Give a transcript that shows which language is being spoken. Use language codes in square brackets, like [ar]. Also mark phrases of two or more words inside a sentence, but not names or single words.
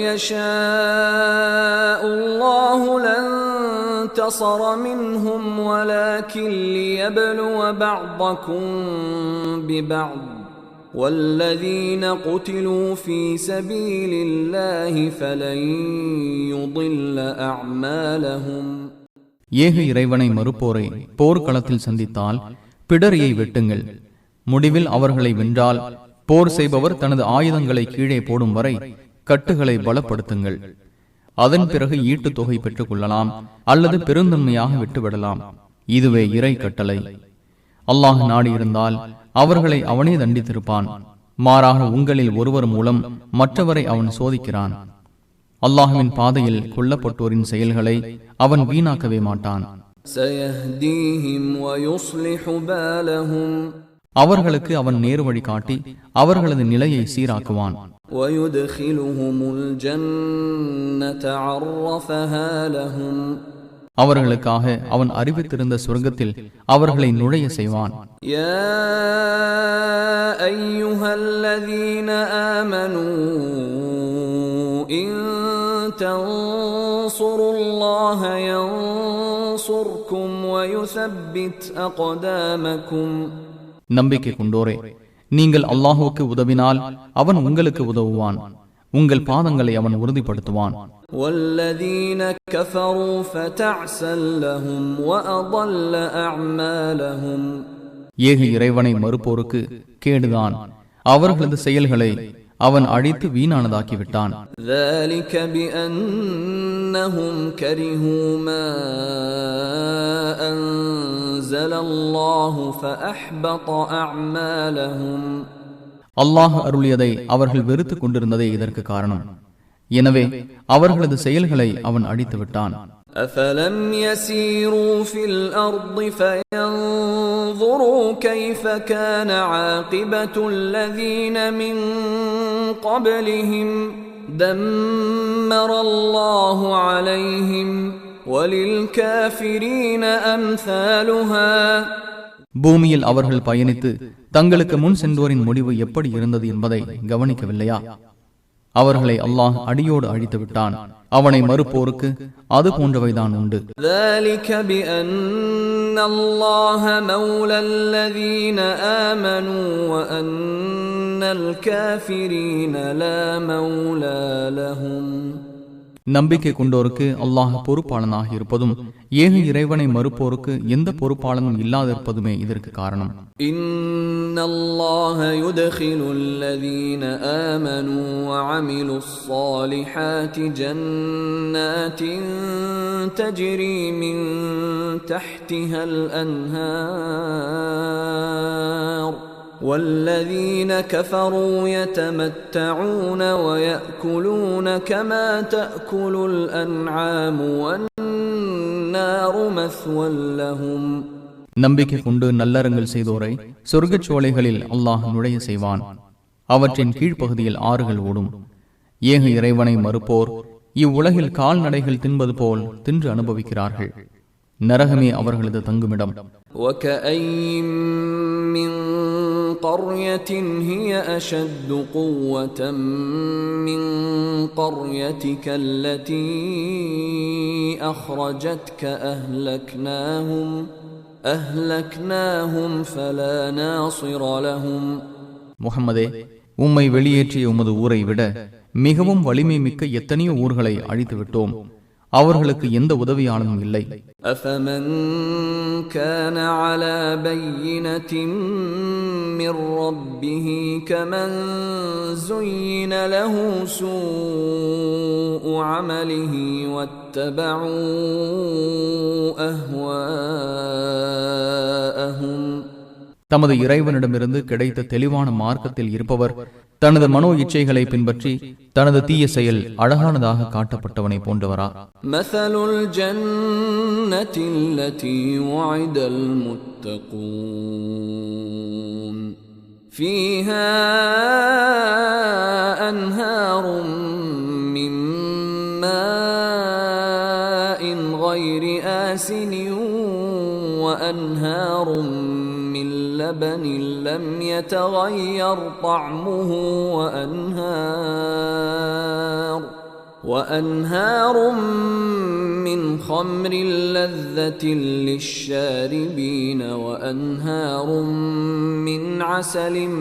[ar] يشاء الله لانتصر منهم ولكن ليبلو بعضكم ببعض والذين قتلوا في سبيل الله فلن يضل أعمالهم. [ta] ஏக இறைவனை மறுப்போரை போர்க்களத்தில் சந்தித்தால் பிடரியை வெட்டுங்கள். முடிவில் அவர்களை வென்றால் போர் செய்பவர் தனது ஆயுதங்களை கீழே போடும் வரை கட்டுகளை பலப்படுத்துங்கள். அதன் பிறகு ஈட்டுத் தொகை பெற்றுக் கொள்ளலாம் அல்லது பெருந்தன்மையாக விட்டுவிடலாம். இதுவே இறை கட்டளை. அல்லாஹ் நாடியிருந்தால் அவர்களை அவனே தண்டித்திருப்பான். மாறாக உங்களில் ஒருவர் மூலம் மற்றவரை அவன் சோதிக்கிறான். அல்லாஹ்வின் பாதையில் கொல்லப்பட்டோரின் செயல்களை அவன் வீணாக்கவே மாட்டான். [ar] سيهديهم ويصلح بالهم. [ta] அவர்களுக்கு அவன் நேரு வழி காட்டி அவர்களது நிலையை சீராக்குவான். [ar] ويدخلهم الجنة عرفها لهم. [ta] அவர்களுக்காக அவன் அறிவித்திருந்த சொர்க்கத்தில் அவர்களை நுழைய செய்வான். [ar] يا أيها الذين آمنوا إن تنصروا الله ينصركم ويثبت أقدامكم. [ta] நம்பிக்கை கொண்டோரே, நீங்கள் அல்லாஹுவுக்கு உதவினால் அவன் உங்களுக்கு உதவுவான், உங்கள் பாதங்களை அவன் உறுதிப்படுத்துவான். [ar] والذين كفروا فتعسا لهم وأضل أعمالهم. [ta] ஏக இறைவனை மறுப்போருக்கு கேடுதான், அவர்களது செயல்களை அவன் அழித்து வீணானதாக்கிவிட்டான். [ar] ذلك بأنهم كرهوا ما أنزل الله فأحبط أعمالهم. [ta] அல்லாஹ் அருளியதை அவர்கள் வெறுத்து கொண்டிருந்ததே இதற்கு காரணம். எனவே அவர்களது செயல்களை அவன் அழித்து விட்டான். [ar] أفلم يسيروا في الأرض فينظروا كيف كان عاقبة الذين من قبلهم دمر الله عليهم وللكافرين أمثالها. [ta] பூமியில் அவர்கள் பயணித்து தங்களுக்கு முன் சென்றோரின் முடிவு எப்படி இருந்தது என்பதை கவனிக்கவில்லையா? அவர்களை அல்லாஹ் அடியோடு அழித்து விட்டான். அவனை மறுப்போருக்கு அது போன்றவைதான் உண்டு. [ar] ذلك بأن الله مولى الذين آمنوا وأن الكافرين لا مولى لهم. [ta] நம்பிக்கை கொண்டோருக்கு அல்லாஹ் பொறுப்பாளனாக இருப்பதும் ஏக இறைவனை மறுப்போருக்கு எந்த பொறுப்பாளனும் இல்லாதிருப்பதுமே இதற்கு காரணம். [ar] إن إن الله يدخل الذين آمنوا وعملوا الصالحات جنات تجري من تحتها الأنهار والذين كفروا يتمتعون ويأكلون كما تأكل الأنعام والنار مثوى لهم. [ta] நம்பிக்கை கொண்டு நல்லறங்கள் செய்தோரை சொர்க்கச் சோலைகளில் அல்லாஹ் நுழைய செய்வான். அவற்றின் கீழ்ப்பகுதியில் ஆறுகள் ஓடும். ஏக இறைவனை மறுப்போர் இவ்வுலகில் கால்நடைகள் தின்பது போல் தின்று அனுபவிக்கிறார்கள். நரகமே அவர்களது தங்குமிடம். [ar] وَكَأَيِّن مِّن قَرْيَةٍ هِيَ أَشَدُّ قُوَّةً مِّن قَرْيَتِكَ الَّتِي أَخْرَجَتْكَ أَهْلَكْنَاهُمْ فَلَا نَاصِرَ لَهُمْ. [ta] முஹம்மதே, உம்மை வெளியேற்றிய உமது ஊரை விட மிகவும் வலிமை மிக்க எத்தனையோ ஊர்களை அழித்து விட்டோம். அவர்களுக்கு எந்த உதவியாளனும் இல்லை. [ar] أَفَمَنْ كَانَ عَلَى بَيِّنَةٍ مِّن رَّبِّهِ كَمَنْ زُيِّنَ لَهُ سُوءُ عَمَلِهِ وَاتَّبَعُوا أَهْوَاءَهُمْ. [ta] தமது இறைவனிடமிருந்து கிடைத்த தெளிவான மார்க்கத்தில் இருப்பவர் தனது மனோ இச்சைகளை பின்பற்றி தனது தீய செயல் அழகானதாக காட்டப்பட்டவனை போன்றவரா? [ar] مثل الجنة التي وعد المتقون فيها أنهار من ماء غير آسن وأنهار من لبن لم يتغير طعمه وأنهار من خمر لذة للشاربين وأنهار من عسل